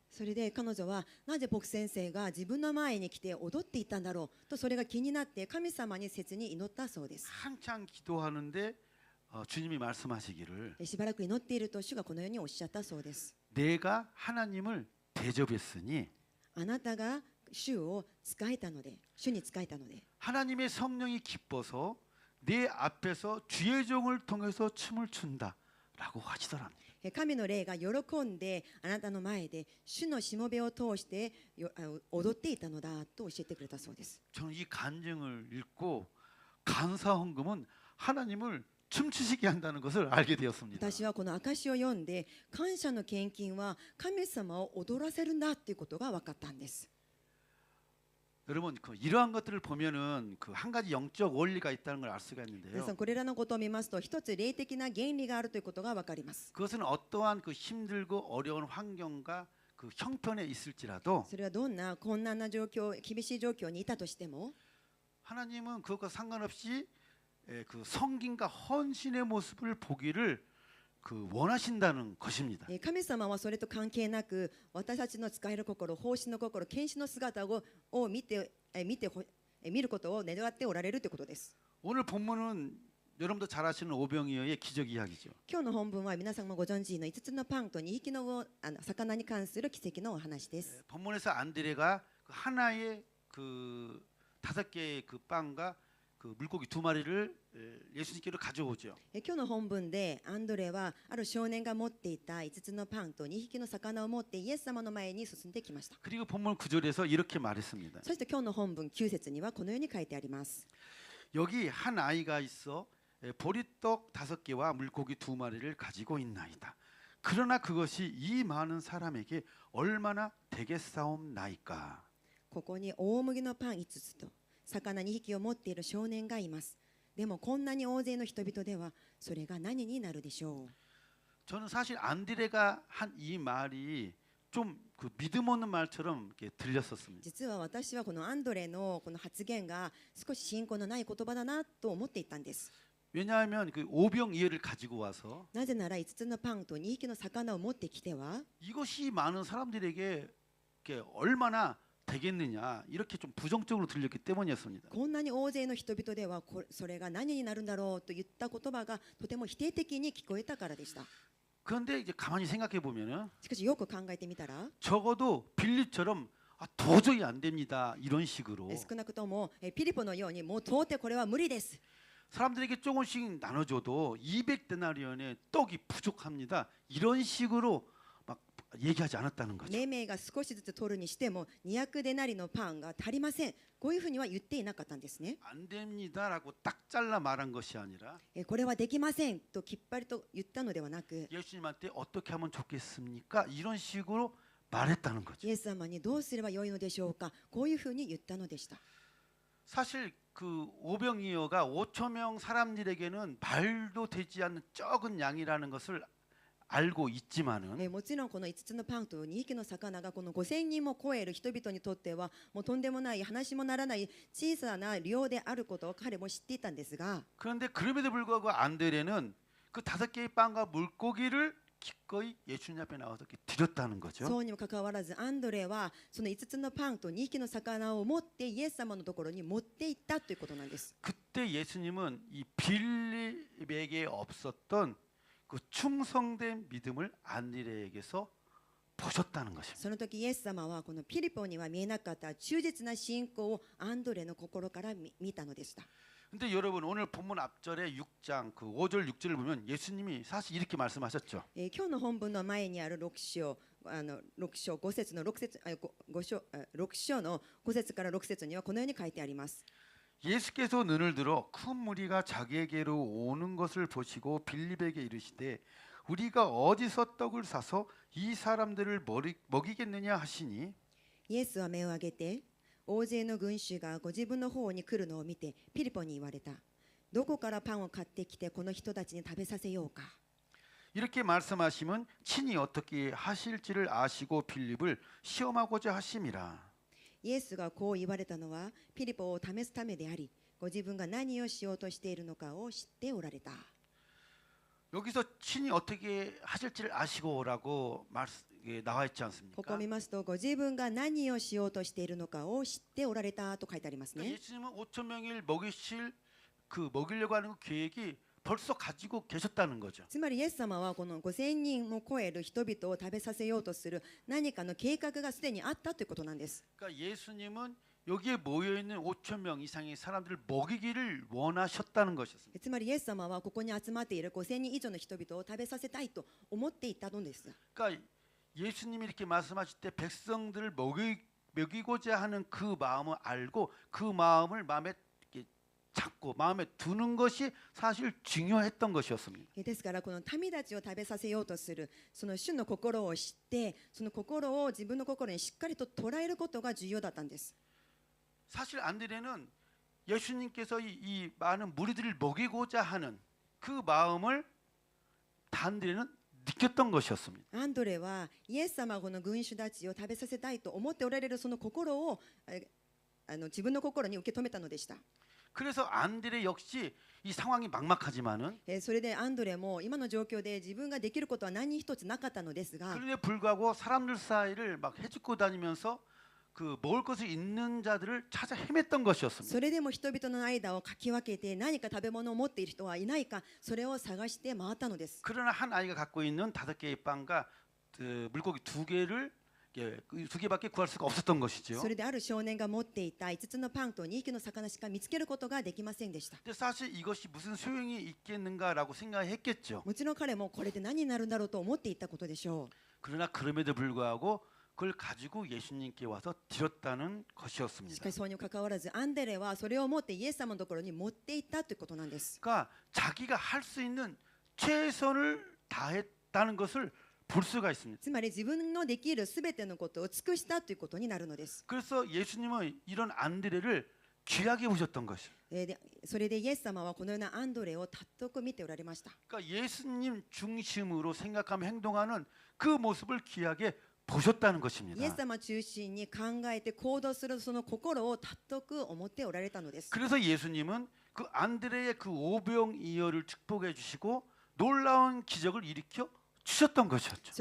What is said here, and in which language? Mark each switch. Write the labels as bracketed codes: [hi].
[ja] それで彼女はなぜ牧先生が自分の前に来て踊っていたんだろうとそれが気になって神様に切に祈ったそうです。 [ko] 한창 기도하는데 주님이 말씀하시기를 [ja] しばらく祈っていると主がこのようにおっしゃったそうです。 [ko] 내가 하나님을 대접했으니 [ja] あなたが主を仕えたので主に仕えたので [ko] 하나님의 성령이 기뻐서 내 앞에서 주의 종을 통해서 춤을 춘다라고 하시더랍니다. [ja] 神の霊が喜んであなたの前で主のしもべを通して踊っていたのだと教えてくれたそうです。 [ko] 저는 이 간증을 읽고 감사 헌금은 하나님을 춤추시게 한다는 것을 알게 되었습니다. [ja] 私はこの証を読んで感謝の献金は神様を踊らせるんだということが分かったんです。 [ko] 여러분 이러한 것들을 보면은 그 한 가지 영적 원리가 있다는 걸 알 수가 [ja] 皆 [ko] 있는데요. [ja] さんこれらのことを見ますと一つ霊的な原理があるということが分かります。 [ko] 그것은 어떠한 그 힘들고 어려운 환경과 그 형편에 있을지라도 [ja] それはどんな困難な状況厳しい状況にいたとしても [ko] 하나님은 그것과 상관없이 그 성김과 헌신의 모습을 보기를 그 원하신다는 것입니다. [ja] 神様はそれと関係なく私たちの使える心奉仕の心献身の姿を見ることを願っておられるということです。 [ko] 오늘 본문은 여러분도 잘 아시는 오병이어의 기적 이야기죠. [ja] 今日の本文は皆さんもご存知の5つのパンと2匹の魚に関する奇跡のお話です。 [ko] 본문에서 안드레가 그 하나의 그 5개의 그 빵과 그 물고기 2마리를 예수님께로 가져오죠. [ja] 今日の本文でアンドレはある少年が持っていた5つのパンと2匹の魚を持ってイエス様の前に進んできました。 [ko] 그리고 본문 9절에서 이렇게 말했습니다. [ja] そして今日の本文9節にはこのように書いてあります。 [ko] 여기 한 아이가 있어 보리떡 5개와 물고기 2마리를 가지고 있나이다. 그러나 그것이 이 많은 사람에게 얼마나 되겠사옵나이까. [ja] ここに大麦のパン5つと魚2匹を持っている少年がいます。でもこんなに大勢の人々ではそれが何になるでしょう。 [ko] 저는 사실 안드레가 한 이 말이 좀 그 믿음 없는 말처럼 이렇게 들렸었습니다. [ja] 実は私はこのアンドレのこの発言が少し信仰のない言葉だなと思っていたんです。 [ko] 왜냐하면 그 오병이어를 가지고 와서 [ja] なぜなら5つのパンと2匹の魚を持ってきては [ko] 이것이 많은 사람들에게 이렇게 얼마나 되겠느냐 이렇게 좀 부정적으로 들렸기 때문이었습니다. [ja] こんなに大勢の人々ではそれが何になるんだろうと言った言葉がとても否定的に聞こえたからでした。 [ko] 그런데 이제 가만히 생각해 보면은 [ja] しかしよく考えてみたら [ko] 적어도 빌립처럼 도저히 안 됩니다 이런 식으로 [ja] 少なくともピリポのようにもう到底これは無理です [ko] 사람들에게 조금씩 나눠줘도 200데나리온의 떡이 부족합니다 이런 식으로 막 얘기하지 않았다는 거죠. [ja] 命名が少しずつ取るにしても200デナリのパンが足りません。こういうふうには言っていなかったんですね。 [ko] 안 됩니다라고 딱 잘라 말한 것이 아니라 [ja] これはできませんときっぱりと言ったのではなく [ko] 예수님한테 어떻게 하면 좋겠습니까? 이런 식으로 말했다는 거죠. [ja] イエス様にどうすればよいのでしょうかこういうふうに言ったのでした。 [ko] 사실 그 오병이어가 5천 명 사람들에게는 말도 되지 않는 적은 양이라는 것을 알고 있지만은 [ja] もちろんこの5つのパンと2匹の魚がこの5000人も超える人々にとってはもうとんでもない話もならない小さな量であることを彼も知っていたんですが [ko] 그런데 그럼에도 불구하고 안드레는 그 5개의 빵과 물고기를 기꺼이 예수님 앞에 나와서 이렇게 드렸다는 거죠. [ja] そうにもかかわらずアンドレはその5つのパンと2匹の魚を持ってイエス様のところに持って行ったということなんです。 [ko] 그때 예수님은 이 빌립에게 없었던 그 충성된 믿음을 안드레에게서 보셨다는 것입니다. [ja] その時イエス様はこのピリポには見えなかった忠実な信仰をアンドレの心から見たのでした。 [ko] 근데 여러분 오늘 본문 앞절에 6장 그 5절 6절을 보면 예수님이 사실 이렇게 말씀하셨죠. [ja] 今日の本文の前にある6章5節の6章の5節から6節にはこのように書いてあります。 [ko] 예수께서 눈을 들어 큰 무리가 자기에게로 오는 것을 보시고 빌립에게 이르시되 우리가 어디서 떡을 사서 이 사람들을 먹이겠느냐 하시니 [ja] イエスは目を上げて大勢の群衆がご自分の方に来るのを見てピリポに言われた。どこからパンを買ってきてこの人たちに食べさせようか。 [ko] 이렇게 말씀하시면 친히 어떻게 하실지를 아시고 빌립을 시험하고자 하심이라. [ja] イエスがこう言われたのはピリポを試すためでありご自分が何をしようとしているのかを知っておられた。 [ko] 여기서 친히 어떻게 하실지를 아시고라고 나와 있지 [ja] こ [ko] 않습니까? [ja] こを見ますとご自分が何をしようとしているのかを知っておられたと書いてありますね。 [ko] 예수님은 5천 명을 먹이려고 하는 그 계획이 벌써 가지고 계셨다는 거죠. [ja] つまりイエス様はこの5000人を超える人々を食べさせようとする何かの計画がすでにあったということなんです。 [ko] 그러니까 예수님은 여기에 모여 있는 5천 명 이상의 사람들을 먹이기를 원하셨다는 것이었습니다. [ja] つまりイエス様はここに集まっている5000人以上の人々を食べさせたいと思っていたのです。 [ko] 그러니까 예수님이 이렇게 말씀하실 때 백성들을 먹이고자 하는 그 마음을 알고 그 마음을 마음에 찾고 마음에 두는 것이 사실 중요했던 것이었습니다. [ja] ですからこの民たちを食べさせようとするその主の心を知ってその心を自分の心にしっかりと捉えることが重要だったんです。 [ko] 사실 안드레는 예수님께서 이 많은 무리들을 먹이고자 하는 그 마음을 안드레는 느꼈던 것이었습니다. [ja] アンドレはイエス様がこの群衆たちを食べさせたいと思っておられるその心を自分の心に受け止めたのでした。 [ko] 그래서 안드레 역시 이 상황이 막막하지만은 [ja] それでアンドレも今の状況で自分ができることは何一つなかったのですが [ko] 그런데 불구하고 사람들 사이를 막 해집고 다니면서 그 먹을 것을 있는 자들을 찾아 헤맸던 것이었습니다. [ja] それでも人々の間をかき分けて何か食べ物を持っている人はいないかそれを探して回ったのです。 [ko] 그러나 한 아이가 갖고 있는 5개의 빵과 물고기 2개를 예, 2개밖에 구할 수가 없었던 것이죠. [ja] それである少年が持っていた5つのパンと2匹の魚しか見つけることができませんでした。 [ko] 근데 사실 이것이 무슨 소용이 있겠는가라고 생각했겠죠. [ja] もちろん彼もこれで何になるんだろうと思っていたことでしょう。 [ko] 그러나 그럼에도 불구하고 그걸 가지고 예수님께 와서 드렸다는 [ja] し [ko] 것이었습니다. [ja] かしそうにもかかわらずアンデレはそれを持ってイエス様のところに持っていったということなんです。 [ko] 그러니까 자기가 할 수 있는 최선을 다했다는 것을 볼 수가 있습니다. [ja] つまり自分のできるすべてのことを尽くしたということになるのです。 [ko] 그래서 예수님은 이런 안드레를 귀하게 보셨던 것이에요. [ja] でそれでイエス様はこのようなアンドレを尊く見ておられました。 [ko] 그러니까 예수님 중심으로 생각하며 행동하는 그 모습을 귀하게 보셨다는 [ja] イエ [ko] 것입니다. [ja] ス様中心に考えて行動するその心を尊く思っておられたのです。 [ko] 그래서 예수님은 그 안드레의 그 오병이어를 축복해 주시고 놀라운 기적을 일으켜 주셨던 것이었죠.